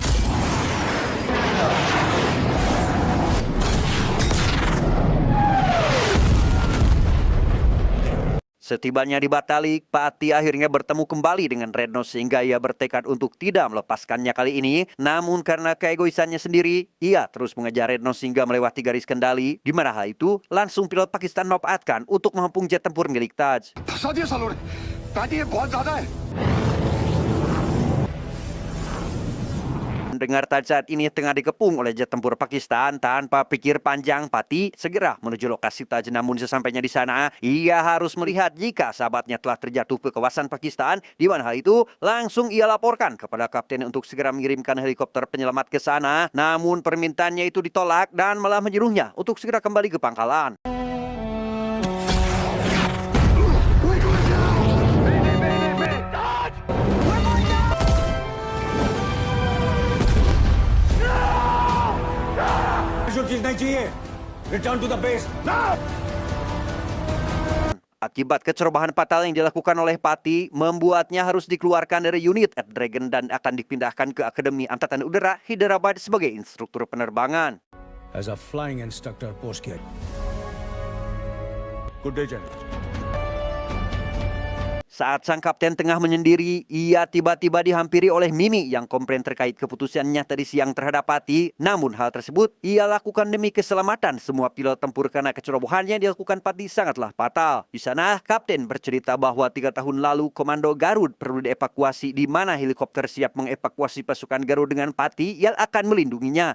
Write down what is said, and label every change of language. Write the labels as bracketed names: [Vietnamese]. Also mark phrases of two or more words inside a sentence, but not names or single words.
[Indonesian] Setibanya di Batali, Pati akhirnya bertemu kembali dengan Red Nose sehingga ia bertekad untuk tidak melepaskannya kali ini. Namun karena keegoisannya sendiri, ia terus mengejar Red Nose hingga melewati garis kendali. Di mana hal itu, langsung pilot Pakistan memanfaatkan untuk mengepung jet tempur milik Taj. [Hindi] फंसा दिया सालों ने पैटी ये बहुत ज्यादा है [Indonesian] Mendengar Taj saat ini tengah dikepung oleh jet tempur Pakistan, tanpa pikir panjang, Pati segera menuju lokasi Taj. Namun sesampainya di sana, ia harus melihat jika sahabatnya telah terjatuh ke kawasan Pakistan. Di mana hal itu, langsung ia laporkan kepada kapten untuk segera mengirimkan helikopter penyelamat ke sana. Namun permintaannya itu ditolak dan malah menyuruhnya untuk segera kembali ke pangkalan. [Hindi] जो चीज नहीं चाहिए [English] return to the base [Indonesian] Akibat kecerobohan fatal yang dilakukan oleh Pati, membuatnya harus dikeluarkan dari unit at Dragon dan akan dipindahkan ke Akademi Angkatan Udara Hyderabad sebagai instruktur penerbangan. [English] as a flying instructor post किया good day general [Indonesian] Saat sang kapten tengah menyendiri, ia tiba-tiba dihampiri oleh Mimi yang komplain terkait keputusannya tadi siang terhadap Pati. Namun hal tersebut ia lakukan demi keselamatan semua pilot tempur karena kecerobohannya dilakukan Pati sangatlah fatal. Di sana, kapten bercerita bahwa 3 tahun lalu Komando Garud perlu dievakuasi di mana helikopter siap mengevakuasi pasukan Garud dengan Pati yang akan melindunginya.